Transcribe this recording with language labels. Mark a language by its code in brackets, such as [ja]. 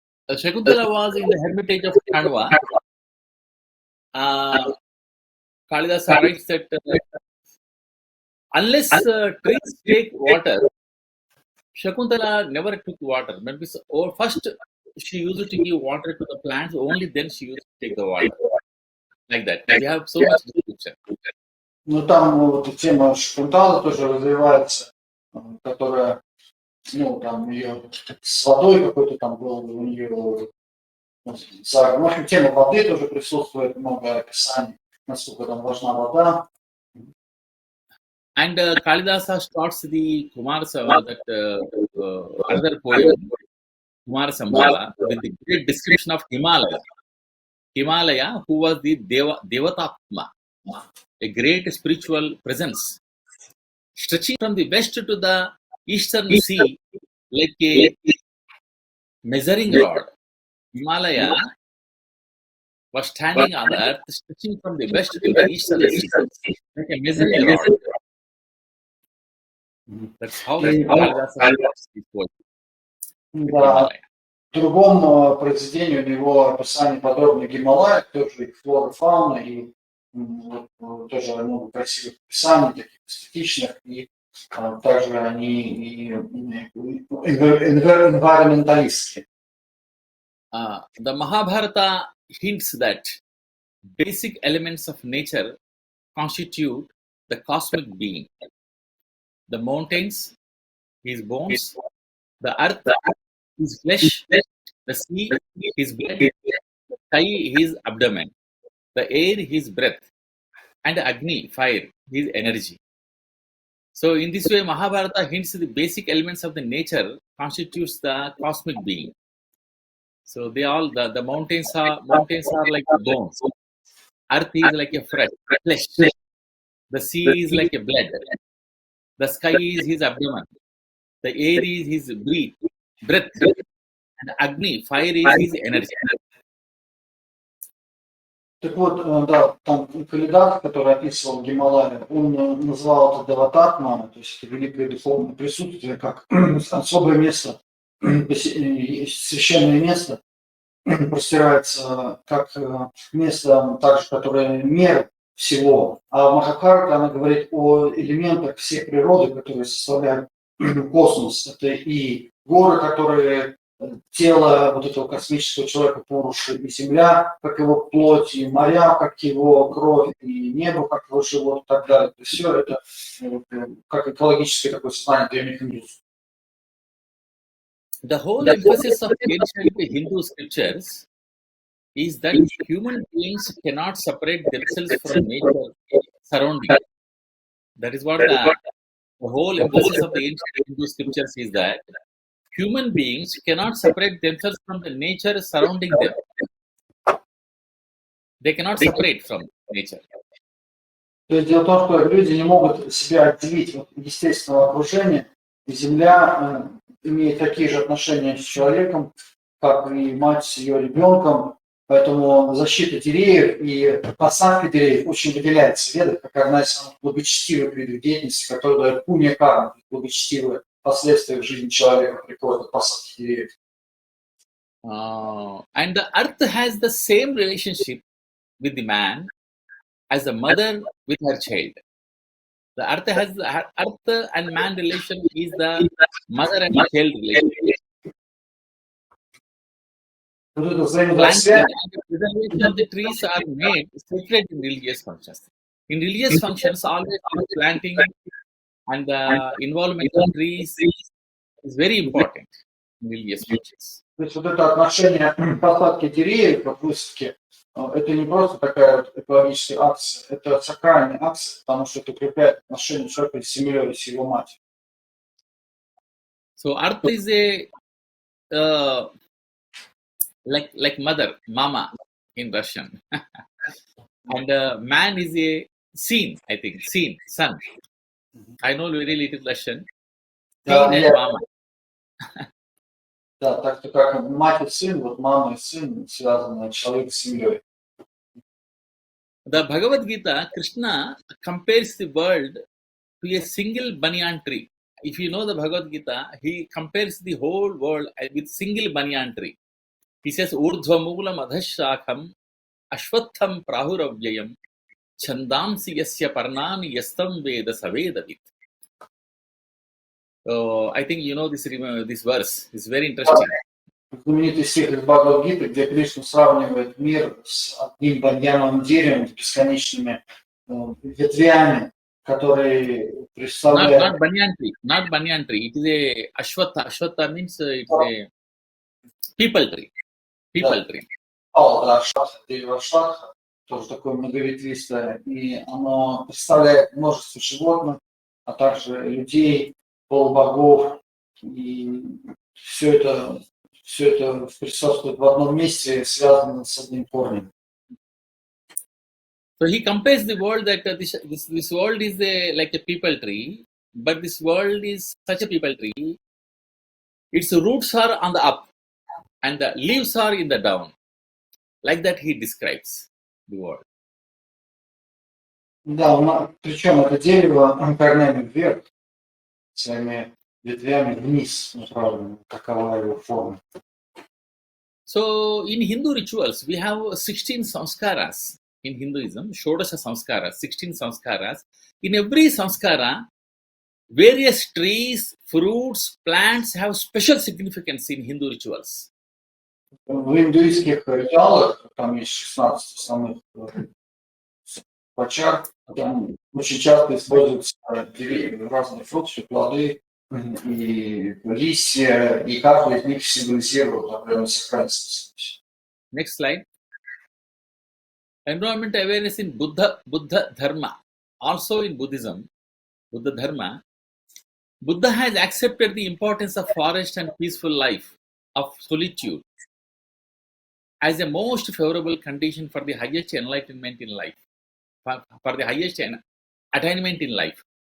[en] Shakuntala was in the hermitage of Kanwa. Kalidasa writes that unless trees take water, Shakuntala never took water. Maybe first she used to give water to the plants, only then she used to take the water. Like that. We have so much description. [ru] Ну, там вот тема Шкунтала тоже развивается, которая, ну, там ее с водой какой-то там был у нее, в общем, тема воды тоже присутствует, много описаний, насколько там важна вода. [en] And Kalidasa starts the Kumarasambhava, that another poem, Kumarasambhava, with the great description of Himalaya. Himalaya, who was the Devatatma, a great spiritual presence, stretching from the west to the eastern sea like a measuring rod. Himalaya was standing on the earth, stretching from the west to the eastern sea like a measuring rod. That's how Kalidasa starts his poem. [ru] Да. В другом произведении у него описание подробно Гималая, тоже и флора, фауна, и тоже много красивых описаний, таких эстетичных, и также они environmentалистские. [en] The Mahabharata hints that basic elements of nature constitute the cosmic being. The mountains, his bones, the earth, his flesh, the sea, his blood, the sky, his abdomen, the air, his breath, and Agni, fire, his energy. So in this way, Mahabharata hints the basic elements of the nature constitutes the cosmic being. So they all the mountains are like bones. Earth is like a flesh. The sea is like a blood. The sky is his abdomen. The air is his breath. And Agni, fire is his energy. [ru] Так вот, да, там Калидас, который описывал Гималая, он назвал это Девататма, то есть это великое духовное присутствие, как особое место, священное место, простирается как место, также, которое мер всего. А в Махабхарате она говорит о элементах всей природы, которые составляют космос. Это и горы, которые тело вот этого космического человека Пуруши, и земля, как его плоть, и моря, как его кровь, и небо, как его живот и так далее. То есть все это как экологическое такое сознание древних индусов. [en] The whole emphasis of ancient Hindu scriptures is that human beings cannot separate themselves from nature surrounding. That is what the whole emphasis of the ancient Hindu scriptures is, that human beings cannot separate themselves from the nature surrounding them. They cannot separate from nature. [ru] То есть дело в том, что люди не могут себя отделить от естественного окружения, и Земля имеет такие же отношения с человеком, как и мать с ее ребенком, поэтому защита деревьев и посадка деревьев очень выделяется в ведах как одна из самых благочестивых видов деятельности, которая дает пунья карму, благочестивые последствия в жизни человека приходят от посадки деревьев. [en] And the earth has the same relationship with the man as a mother with her child. The earth and man relation is the mother and child relationship. [ru] Вот это [en] Planting [ru] взаимодействие. [en] and the preservation of the trees are made sacred in religious functions. In religious functions, always planting and the involvement of trees is very important in religious functions. [ru] То есть вот это отношение посадки деревьев в высадке, это не просто такая вот экологическая акция, это сакральная акция, потому что это укрепляет отношения человека с землей, с его матерью. [en] So earth is a like mother, mama in Russian, and man is a seen, I think, son. I know very little Russian. [ru] Да, [en] Seen and mama. [ru] Да, так что как мать и сын, вот мама и сын связаны, человек с землей. [en] The Bhagavad Gita, Krishna compares the world to a single banyan tree. If you know the Bhagavad Gita, he compares the whole world with single banyan tree. He says, [sa] Urdhva Moolam Adhashakham Ashwatham Prahuravyayam Chandamsi yasya parnani yastam veda savedavit. [en] I think you know this verse. It's very interesting. [ru] Знаменитый стих из Бхагавад-гиты, где Кришна сравнивает мир с одним баньяновым деревом с бесконечными ветвями, которые [en] Not [ru] представляют... [en] not banyan tree. It is a ashwatha. Ashwatha means it's a people tree. People tree. [ru] Да, шатха, дерево шатха, тоже такое многоветвистое, и оно представляет множество животных, а также людей, полубогов, и все это присутствует в одном месте, связано с одним корнем. [en] So he compares the world that this world is like a people tree, but this world is such a people tree. Its roots are on the up, and the leaves are in the down. Like that he describes the world. [ru] Да, причем это дерево корнями вверх, своими ветвями вниз направлено, какова его форма. [en] So in Hindu rituals, we have 16 samskaras. In Hinduism, Shodasha samskaras, 16 samskaras. In every samskara, various trees, fruits, plants have special significance in Hindu rituals. [ru] В индуистских ритуалах, там есть 16 основных почар, там очень часто используются деревья, разные фрукты, плоды и листья, и каждый из них символизирует определенную сакральность. [en] Next slide. Environmental awareness in Buddha Dharma. Also in Buddhism, Buddha Dharma, Buddha has accepted the importance of forest and peaceful life, of solitude, as a most favorable condition for the highest enlightenment in life, for the highest attainment in life.